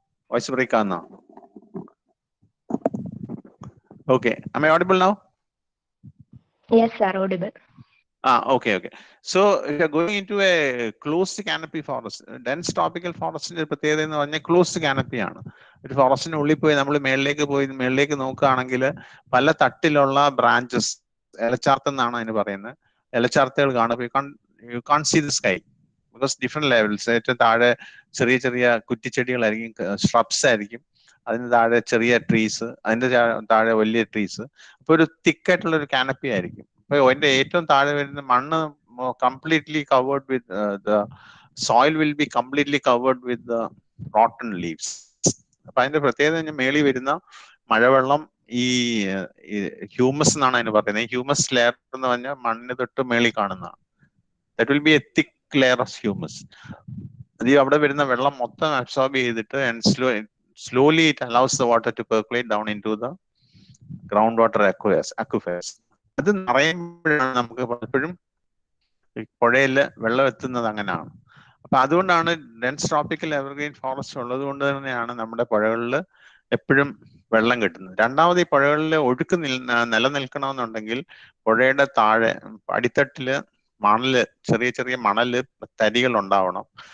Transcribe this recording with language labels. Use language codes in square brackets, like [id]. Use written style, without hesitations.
[ml] Voice break ആവുന്ന? [en] Okay, am I audible now? Yes, sir, audible. Okay. So if you're going into a closed canopy forest, dense tropical forest [ml] പ്രത്യേകത എന്ന് പറഞ്ഞാൽ closed canopy ആണ്. ഒരു ഫോറസ്റ്റിന് ഉള്ളിൽ പോയി നമ്മൾ മേളിലേക്ക് നോക്കുകയാണെങ്കിൽ പല തട്ടിലുള്ള ബ്രാഞ്ചസ്, ഇലച്ചാർത്തെന്നാണ് അതിന് പറയുന്നത്. ഇലച്ചാർത്തുകൾ കാണും. [en] You can see the sky because different levels. [ml] ഏറ്റവും താഴെ ചെറിയ കുറ്റിച്ചെടികളായിരിക്കും, shrubs ആയിരിക്കും. അതിന് താഴെ ചെറിയ ട്രീസ്, അതിന്റെ താഴെ വലിയ ട്രീസ്. അപ്പൊ ഒരു തിക്കായിട്ടുള്ള ഒരു canopy ആയിരിക്കും. അപ്പൊ അതിന്റെ ഏറ്റവും താഴെ വരുന്ന മണ്ണ് completely [en] Covered with the soil will be completely covered with the rotten leaves. [ml] അപ്പൊ അതിന്റെ പ്രത്യേകത മേളി വരുന്ന മഴവെള്ളം ഈ ഹ്യൂമസ് എന്നാണ് അതിന് പറയുന്നത്. ഈ ഹ്യൂമസ് ലെയർ എന്ന് പറഞ്ഞാൽ മണ്ണിന് തൊട്ട് മേളി കാണുന്നതാണ്. [en] That will be a thick layer of humus. [ml] അത് അവിടെ വരുന്ന വെള്ളം മൊത്തം അബ്സോർബ് ചെയ്തിട്ട് and [en] slowly it allows the water to percolate down into the groundwater aquifers. [ml] അത് നിറയുമ്പോഴാണ് നമുക്ക് പലപ്പോഴും പുഴയിൽ വെള്ളം എത്തുന്നത്. അങ്ങനെയാണ്. അപ്പൊ അതുകൊണ്ടാണ് ഡെൻസ് ട്രോപ്പിക്കൽ എവർഗ്രീൻ ഫോറസ്റ്റ് ഉള്ളത് കൊണ്ട് തന്നെയാണ് നമ്മുടെ പുഴകളിൽ എപ്പോഴും വെള്ളം കിട്ടുന്നത്. രണ്ടാമത്, ഈ പുഴകളിൽ ഒഴുക്ക് നിലനിൽക്കണമെന്നുണ്ടെങ്കിൽ പുഴയുടെ താഴെ അടിത്തട്ടില് ചെറിയ മണല് തരികൾ ഉണ്ടാവണം.